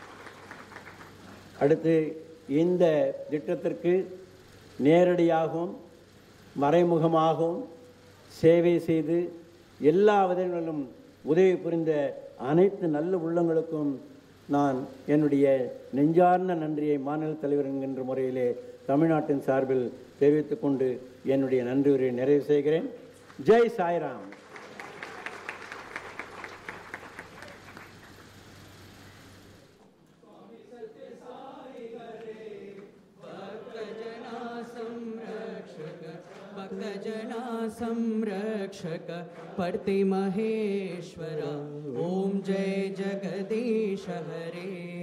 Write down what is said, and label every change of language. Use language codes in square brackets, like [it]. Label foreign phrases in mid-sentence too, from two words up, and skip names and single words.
[ta] அடுத்து இந்த திட்டத்திற்கு நேரடியாகவும் மறைமுகமாகவும் சேவை செய்து எல்லா விதங்களிலும் உதவி புரிந்த அனைத்து நல்ல உள்ளங்களுக்கும் நான் என்னுடைய நெஞ்சார்ந்த நன்றியை மாநில தலைவர் என்கின்ற முறையிலே தமிழ்நாட்டின் சார்பில் தெரிவித்துக் கொண்டு என்னுடைய நன்றி உரையை நிறைவு செய்கிறேன். ஜெய் சாய்ராம். [hi] भक्तजना संरक्षक परति महेश्वर ओम जय जगदीश हरे.